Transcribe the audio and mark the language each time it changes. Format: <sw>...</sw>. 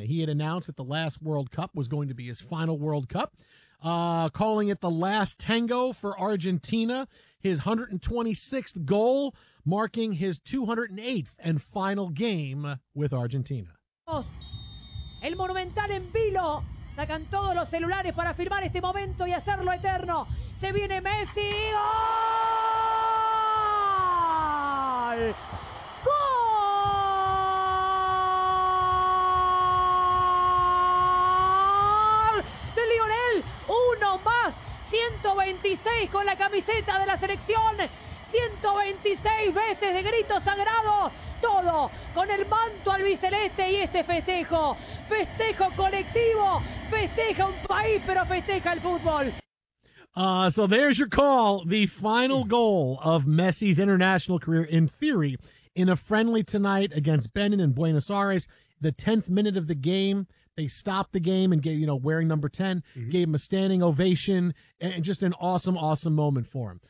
<en>He had announced that the last World Cup was going to be his final World Cup, calling it the last tango for Argentina. His 126th goal, marking his 208th and final game with Argentina.</en> <es>El Monumental en vilo. Sacan todos los celulares para filmar este momento y hacerlo eterno. Se viene Messi. ¡Gol! ¡Gol! De Lionel. Uno más. 126 con la camiseta de la selección. 126 veces de grito sagrado. Todo con el manto albiceleste y este festejo. Festejo colectivo. Festeja un país, pero festeja el fútbol.</es> <en>So there's your call. The final goal of Messi's international career, in theory, in a friendly tonight against Benin in Buenos Aires. The 10th minute of the game. They stopped the game and gave, you know, wearing number 10, gave him a standing ovation and just an awesome, awesome moment for him.</en>